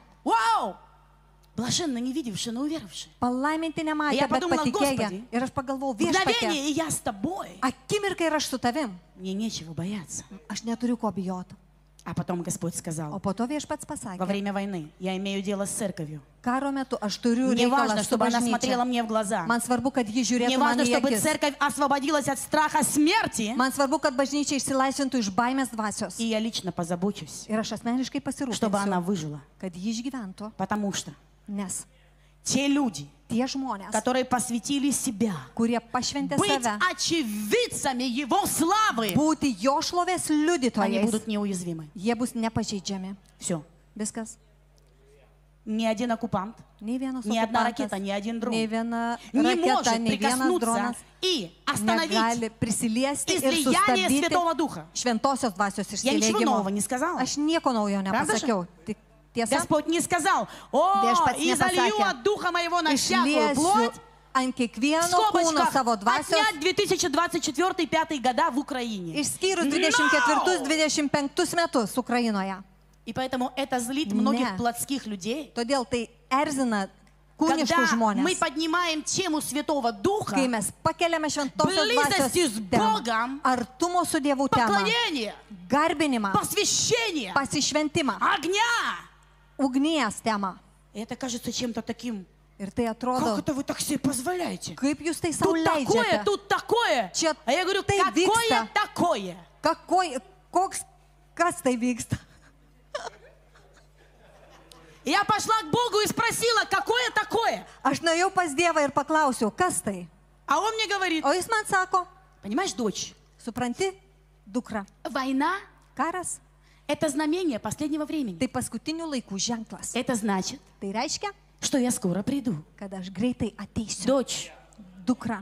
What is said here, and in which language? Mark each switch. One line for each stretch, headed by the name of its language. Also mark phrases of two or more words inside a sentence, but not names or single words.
Russian: Вау! Блаженно не видевшие, но уверовавшие.
Lithuanian: Palaiminti nematė,
Russian: Ja
Lithuanian: bet
Russian: padumala,
Lithuanian: patikėję.
Russian: Господи,
Lithuanian: Ir aš pagalvojau, viešpatie,
Russian: Мгновение, и я с тобой.
Lithuanian: akimirkai ir aš su tavim.
Russian: Мне нечего бояться.
Lithuanian: Aš neturiu ko bijoti.
Russian: А потом Господь
Lithuanian: O
Russian: сказал,
Lithuanian: po to viešpats
Russian: во
Lithuanian: pasakė,
Russian: время войны я имею дело с церковью.
Lithuanian: karo metu aš turiu
Russian: Мне важно,
Lithuanian: reikalą su
Russian: чтобы она смотрела
Lithuanian: bažnyčia.
Russian: мне в глаза.
Lithuanian: Man svarbu, kad ji
Russian: Мне
Lithuanian: žiūrėtų man
Russian: важно,
Lithuanian: į
Russian: чтобы
Lithuanian: akis.
Russian: церковь освободилась от страха смерти.
Lithuanian: Man svarbu, kad bažnyčia išsilaisvintų iš baimės dvasios.
Russian: И я lично позабочусь,
Lithuanian: Ir aš asmeniškai
Russian: чтобы она
Lithuanian: pasirūpinsiu,
Russian: выжила.
Lithuanian: kad ji išgyventų,
Russian: Потому что
Lithuanian: nes
Russian: те люди,
Lithuanian: tie žmonės,
Russian: которые посвятили себя
Lithuanian: kurie pašventė
Russian: быть
Lithuanian: save,
Russian: очевидцами Его славы,
Lithuanian: būti jo šlovės
Russian: они
Lithuanian: liudytojais,
Russian: будут неуязвимы.
Lithuanian: jie bus nepažeidžiami.
Russian: Все.
Lithuanian: Viskas.
Russian: Ни один оккупант,
Lithuanian: Nei vienas
Russian: ни одна
Lithuanian: okupantas,
Russian: ракета, ни один дрон
Lithuanian: nei viena
Russian: не
Lithuanian: raketa,
Russian: может
Lithuanian: nei vienas
Russian: прикоснуться
Lithuanian: dronas
Russian: и остановить
Lithuanian: negali prisiliesti ir
Russian: излияние
Lithuanian: sustabdyti
Russian: Святого Духа.
Lithuanian: šventosios dvasios
Russian: Я ничего нового
Lithuanian: išsileidimo.
Russian: не сказала.
Lithuanian: Aš nieko naujo nepasakiau. Tik tiesa,
Russian: Господь не сказал, о,
Lithuanian: Viešpats
Russian: и залью
Lithuanian: nepasakė,
Russian: от Духа моего на всякую
Lithuanian: išliesiu
Russian: плоть,
Lithuanian: ant
Russian: в
Lithuanian: kiekvieno kūno
Russian: скобочках,
Lithuanian: savo dvasios,
Russian: отнять 2024-2005 года в Украине.
Lithuanian: išskyrus
Russian: No!
Lithuanian: 24-25 metus Ukrainoje.
Russian: И поэтому это злит многих Не. плотских людей.
Lithuanian: Todėl tai erzina kūniškų
Russian: Когда мы
Lithuanian: žmonės.
Russian: поднимаем тему Святого Духа,
Lithuanian: Kai mes pakeliame šventosios
Russian: Blizestis
Lithuanian: dvasios temą,
Russian: Bogam,
Lithuanian: artumo su Dievu temą,
Russian: поклонение,
Lithuanian: garbinimą,
Russian: посвящение,
Lithuanian: pasišventimą,
Russian: огня.
Lithuanian: ugnies temą.
Russian: И это кажется чем-то таким,
Lithuanian: Ir tai atrodo,
Russian: как это вы так себе позволяете?
Lithuanian: kaip jūs tai savo
Russian: Тут такое,
Lithuanian: leidžiate.
Russian: тут такое.
Lithuanian: Čia
Russian: А я говорю,
Lithuanian: tai
Russian: какое
Lithuanian: vyksta.
Russian: такое?
Lithuanian: Kas tai vyksta?
Russian: И я пошла к Богу и спросила, какое такое?
Lithuanian: Aš nuėjau pas Dievą ir paklausiau, kas tai?
Russian: А он мне говорит,
Lithuanian: O jis man sako,
Russian: понимаешь, дочь,
Lithuanian: supranti, dukra,
Russian: война
Lithuanian: karas
Russian: – это знамение последнего времени.
Lithuanian: tai paskutinių laikų ženklas.
Russian: Это значит,
Lithuanian: Tai reiškia,
Russian: что я скоро приду.
Lithuanian: kad aš greitai ateisiu.
Russian: Дочь,
Lithuanian: Dukra,